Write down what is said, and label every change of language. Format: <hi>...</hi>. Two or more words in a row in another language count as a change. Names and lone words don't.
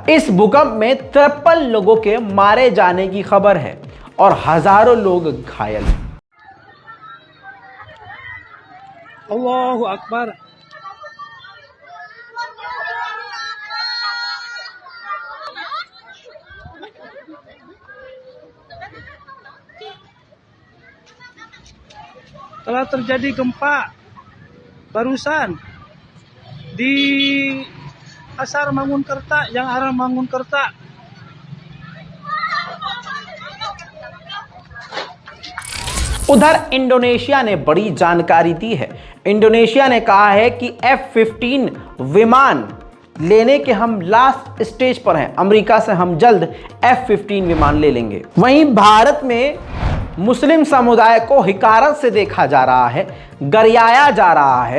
<hi>इस भूकंप में 53 लोगों के मारे जाने की खबर है और हजारों लोग घायल।</hi> <ar>الله أكبر.</ar> <id>Telah terjadi gempa barusan di Pasar Mangunkerta yang arah Mangunkerta.</id> <hi>उधर इंडोनेशिया ने बड़ी जानकारी दी है। इंडोनेशिया ने कहा है कि F-15 विमान लेने के हम लास्ट स्टेज पर हैं। अमेरिका से हम जल्द F-15 विमान ले लेंगे। वहीं भारत में मुस्लिम समुदाय को हिकारत से देखा जा रहा है, गरियाया जा रहा है।</hi>